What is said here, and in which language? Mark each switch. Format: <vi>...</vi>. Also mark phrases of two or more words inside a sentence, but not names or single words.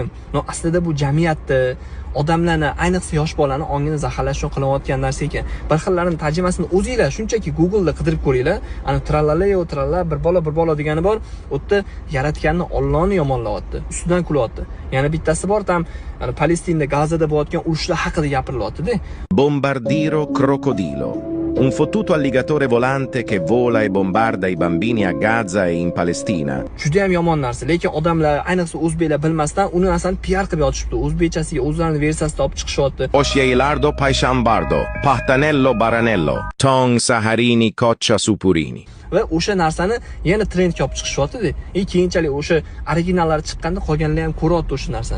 <uz>No, aslida bu jamiyatni, odamlarni, ayniqsa yosh bolalarni ongini zaharlash uchun qilayotgan narsa ekan. Bir xillarini tarjimasini o'zingizlar shunchaki Google'da qidirib ko'ringlar. Ana tralaleo tralala bir bola degani bor, u yerda yaratganni Allohni yomonlayapti, ustidan kulyapti. Yana bittasi bor, tam Palestinada Gazada bo'layotgan urushlar haqida gapirilyapti-da. Bombardiro crocodilo.</uz> <it>Un fottuto alligatore volante che vola e bombarda i bambini a Gaza e in Palestina.</it> <uz>Juda ham yomon narsa, lekin odamlar, ayniqsa o'zbeklar bilmasdan uni aslida PR qilib yotishibdi. O'zbekchasiga o'zlarining versiyasida olib chiqishyapti. Oscielardo paishambardo, pahtanello baranello, tong saharini coccia supurini. Va o'sha narsani yana trendga olib chiqishyapti-da. Keyinchalik o'sha originallari chiqqanda qolganlar ham ko'ryapti o'sha narsani.</uz>